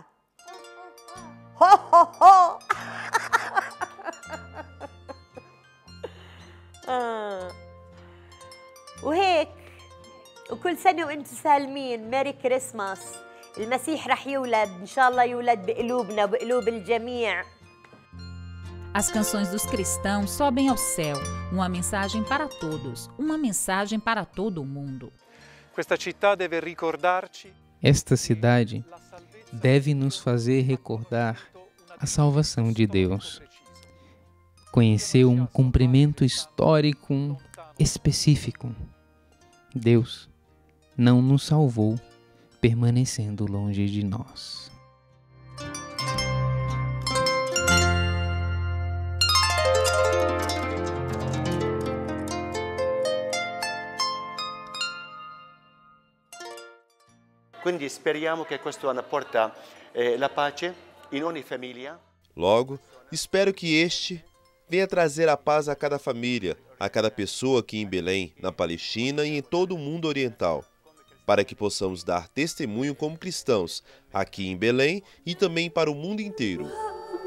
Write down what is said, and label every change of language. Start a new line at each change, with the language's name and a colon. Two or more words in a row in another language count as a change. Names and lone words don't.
Arabic: هو هو هو. وهيك وكل سنة وانتم سالمين.
English: Merry Christmas.
Arabic: المسيح رح يولد، إن شاء الله يولد بقلوبنا وبقلوب الجميع.
Portuguese: As canções dos cristãos sobem ao céu, uma mensagem para todos, uma mensagem para todo o mundo.
Italian: Questa città deve ricordarci
Portuguese: Esta cidade deve nos fazer recordar a salvação de Deus. Conhecer um cumprimento histórico específico. Deus não nos salvou permanecendo longe de nós.
Italian: Quindi speriamo che questo anno porta la pace in ogni famiglia.
Portuguese: Logo, espero que este venha trazer a paz a cada família, a cada pessoa aqui em Belém, na Palestina e em todo o mundo oriental, para que possamos dar testemunho como cristãos aqui em Belém e também para o mundo inteiro.